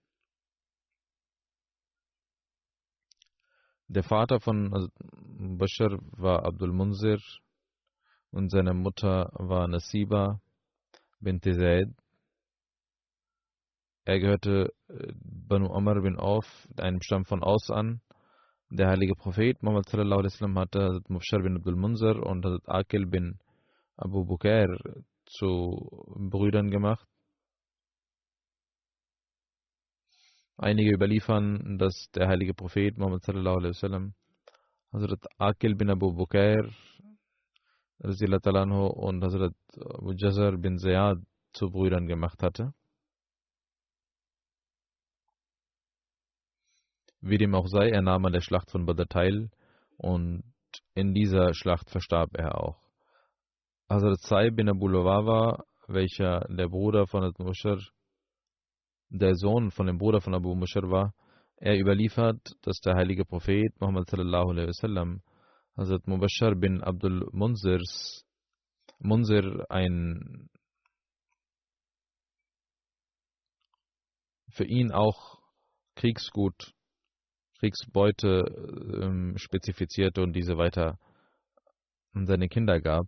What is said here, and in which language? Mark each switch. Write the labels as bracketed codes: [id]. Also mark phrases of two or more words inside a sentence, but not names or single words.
[de] Der Vater von Hazrat Mubashir war Abdul Munzir und seine Mutter war Nasiba bint Zaid. Er gehörte Banu Amr bin Auf, einem Stamm von Aus an. Der heilige Prophet Muhammad [ar] صلى الله عليه وسلم [de] hatte Hazrat Mubashir bin Abdul Munzir und Hazrat Aqil bin Abu Bukair zu Brüdern gemacht. Einige überliefern, dass der heilige Prophet Muhammad [ar] صلى الله عليه وسلم [de] Hazrat Aqil bin Abu Bukair und Hazrat Abu Jazar bin Ziyad zu Brüdern gemacht hatte. Wie dem auch sei, er nahm an der Schlacht von Badr teil und in dieser Schlacht verstarb er auch. Hazrat Saib bin Abu Luwawa, welcher der Bruder von Hazrat Mubashir, der Sohn von dem Bruder von Abu Mubashir war, er überliefert, dass der heilige Prophet Muhammad [ar] صلى الله عليه وسلم [de] Hazrat Mubashir bin Abdul Munzir für ihn auch Kriegsbeute spezifizierte und diese weiter an seine Kinder gab.